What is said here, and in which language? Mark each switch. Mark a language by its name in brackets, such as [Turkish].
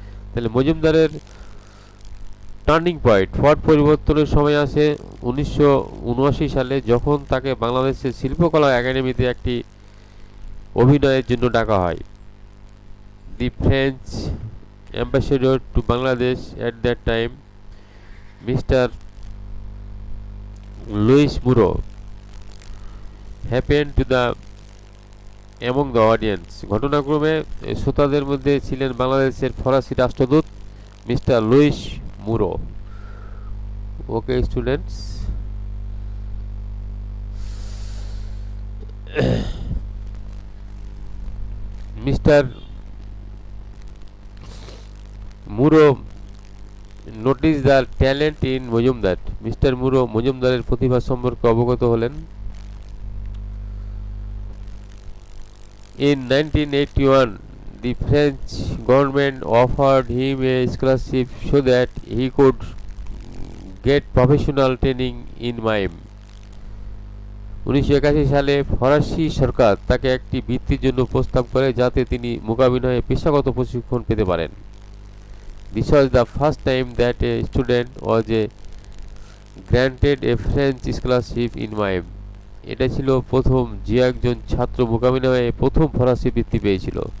[Bangla] তাহলে মজুমদারের turning point, পট পরিবর্তনের সময় আসে 1979 সালে, যখন তাকে বাংলাদেশের শিল্পকলা একাডেমিতে একটি অভিনয়ের জন্য ডাকা হয়। [English] The French ambassador to Bangladesh at that time, Mr. Louis Muro, happened to the among the audience. [Bangla] ঘটনাক্রমে শ্রোতাদের মধ্যে ছিলেন বাংলাদেশের ফরাসি রাষ্ট্রদূত mister Luis মুরো। [English] Okay students, mister Muro notice the talent in Majumdar. [Bangla] Mister মুরো মজুমদারের প্রতিভা সম্পর্কে অবগত হলেন। [English] In 1981, the French government offered him a scholarship so that he could get professional training in mime. [Bangla] 1981 সালে ফরাসি সরকার তাকে একটি বৃত্তির জন্য প্রস্তাব করে যাতে তিনি মূকাভিনয়ে পেশাগত প্রশিক্ষণ পেতে পারেন। [English] This was the first time that a student was granted a French scholarship in mime. [Bangla] এটা ছিল প্রথম যে একজন ছাত্র মূকাভিনয়ে প্রথম ফরাসি বৃত্তি পেয়েছিল।